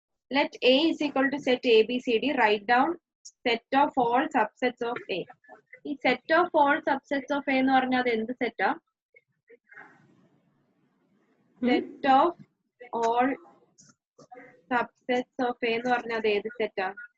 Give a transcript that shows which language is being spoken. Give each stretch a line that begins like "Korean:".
English: Let A is equal to set ABCD. Write down set of all subsets of A.
Malayalam: ഈ
English: set of all subsets of A
Malayalam: എന്ന് പറഞ്ഞാൽ അത് എന്ത് സെറ്റാ?
English: Set of all subsets of A
Malayalam: എന്ന് പറഞ്ഞാൽ അത് ഏത് സെറ്റാ?